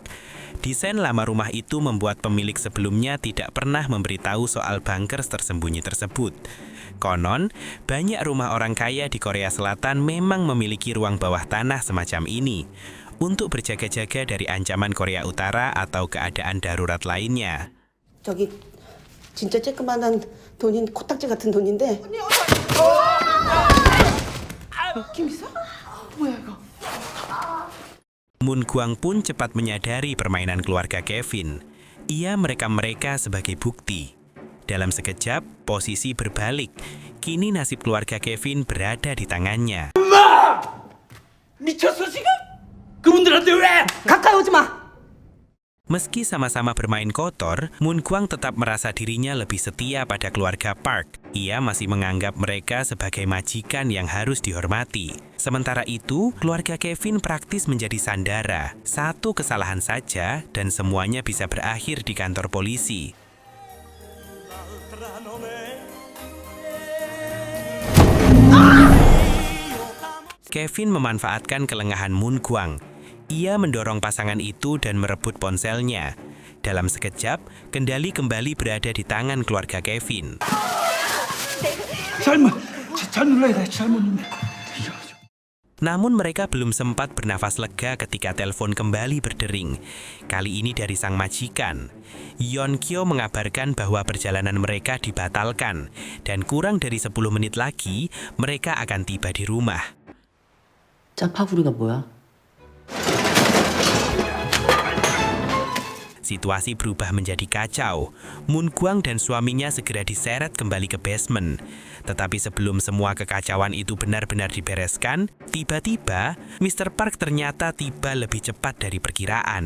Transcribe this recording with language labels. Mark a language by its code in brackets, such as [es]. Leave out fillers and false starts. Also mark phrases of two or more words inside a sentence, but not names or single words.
[id] Desain lama rumah itu membuat pemilik sebelumnya tidak pernah memberitahu soal bunkers tersembunyi tersebut. Konon, banyak rumah orang kaya di Korea Selatan memang memiliki ruang bawah tanah semacam ini untuk berjaga-jaga dari ancaman Korea Utara atau keadaan darurat lainnya. [ko] 저기 진짜 쬐끄만한 돈인 코딱지 같은 돈인데. 김이사? 뭐야 이거? [id] Moon Gwang pun cepat menyadari permainan keluarga Kevin. Ia merekam mereka sebagai bukti. Dalam sekejap, posisi berbalik. Kini nasib keluarga Kevin berada di tangannya. [ko] 미쳤어 지금? 그분들한테 왜? 가까이 오지 마. [id] Meski sama-sama bermain kotor, Moon Kwang tetap merasa dirinya lebih setia pada keluarga Park. Ia masih menganggap mereka sebagai majikan yang harus dihormati. Sementara itu, keluarga Kevin praktis menjadi sandara. Satu kesalahan saja dan semuanya bisa berakhir di kantor polisi. Kevin memanfaatkan kelengahan Moon Kwang. Ia mendorong pasangan itu dan merebut ponselnya. Dalam sekejap, kendali kembali berada di tangan keluarga Kevin. [ko] 잘못 눌러야 돼. 잘못 눌러. [id] Namun mereka belum sempat bernafas lega ketika telepon kembali berdering. Kali ini dari sang majikan. Yeon Kyo mengabarkan bahwa perjalanan mereka dibatalkan dan kurang dari 10 menit lagi mereka akan tiba di rumah. [ko] 짜파구리가 뭐야? [id] Situasi berubah menjadi kacau. Moon Kwang dan suaminya segera diseret kembali ke basement. Tetapi sebelum semua kekacauan itu benar-benar dibereskan, tiba-tiba Mr. Park ternyata tiba lebih cepat dari perkiraan.